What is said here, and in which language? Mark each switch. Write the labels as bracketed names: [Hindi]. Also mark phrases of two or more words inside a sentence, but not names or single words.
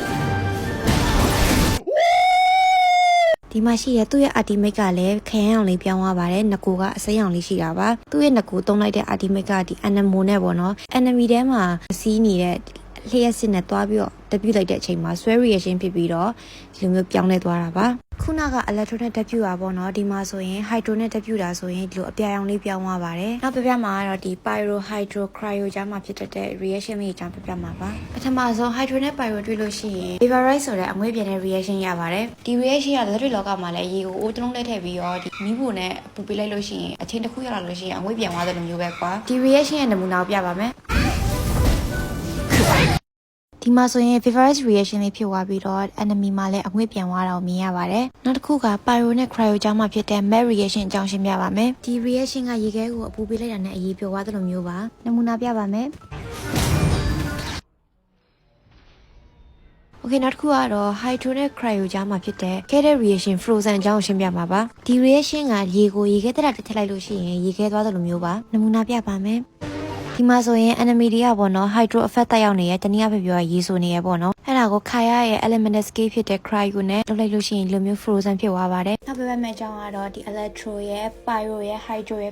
[Burmese] ဒီမှာရှိတဲ့သူ့ရဲ့ ultimate ကလည်းခရမ်းအောင်လေးပြောင်းသွားပါတယ်ငကိုကအစိမ်းအောင်လေးရှိတာပါသူ့ရဲ့ငကိုသုံးလိုက်တဲ့ ultimate ကဒီ animal နဲ့ပေါ့နော် enemy ထဲမှာစီးနေတဲ့လျှက်စစ်နဲ့တွားပြီးတော့ တက်ပြလိုက်တဲ့အချိန်မှာ [English] swell reaction [Burmese] ဖြစ်ပြီးတော့ဒီလိုမျိုးပြောင်းလဲသွားတာပါခုနက electro နဲ့တက်ပြတာပေါ့နော်ဒီမှာဆိုရင် hydro နဲ့တက်ပြတာဆိုရင်ဒီလိုအပြာရောင်လေးပြောင်းသွားပါတယ်နောက်ပြမှာကတော့ဒီ [English] pyro hydro cryo [Burmese] ကြားမှာဖြစ်တဲ့ reaction လေးအကြောင်းပြမှာပါပထမဆုံး hydro နဲ့ pyro တွေ့လို့ရှိရင် vaporize ဆိုတဲ့အငွေ့ပြန်တဲ့ reaction ရပါတယ်ဒီ reaction ကလက်တွေ့လောကမှာလည်းရေကိုအိုးတုံးလက်ထည့်ပြီးတော့ဒီမီးဖိုနဲ့ပူပေးလိုက်လို့ရှိရင်အချင်းတစ်ခုရလာလို့ရှိရင်အငွေ့ပြန်သွားတဲ့လိုမျိုးပဲကွာဒီ reaction ရဲ့နမူနာကိုပြပါမယ် ဒီမှာဆိုရင် [English] favorite reaction [Burmese] လေးဖြစ်သွားပြီးတော့ enemy မှာလည်းအငွေ့ပြန်သွားတာကိုမြင်ရပါတယ်။နောက်တစ်ခုက pyro နဲ့ cryo ကြားမှာဖြစ်တဲ့ [English] melt reaction [Burmese] အကြောင်းရှင်းပြပါမယ်။ဒီ reaction ကရေခဲကိုအပူပေးလိုက်တာနဲ့အရေးပြောသွားတဲ့လိုမျိုးပါ။နမူနာပြပါမယ်။ Okay နောက်တစ်ခုကတော့ hydro နဲ့ cryo ကြားမှာဖြစ်တဲ့ [English] chemical reaction frozen [Burmese] အကြောင်းရှင်းပြမှာပါ။ဒီ reaction ကရေကိုရေခဲတက်တာတစ်ထည့်လိုက်လို့ရှိရင်ရေခဲသွားတဲ့လိုမျိုးပါ။နမူနာပြပါမယ်။ဒီမှာဆိုရင် enemy တွေကပေါ့နော် [English] hydro effect [Burmese] တက်ရောက်နေရတနည်း အားဖြင့်ပြောရေဆိုနေရပေါ့နော်အဲ့ဒါကိုခါရရဲ့ [English] elemental scale [Burmese] ဖြစ်တဲ့ cryo နဲ့လုပ်လိုက်လို့ရှိရင်ဒီလိုမျိုး frozen ဖြစ်သွားပါတယ်နောက်ပြမယ့်အကြောင်းကတော့ဒီ electro ရဲ့ pyro ရဲ့ hydro ရဲ့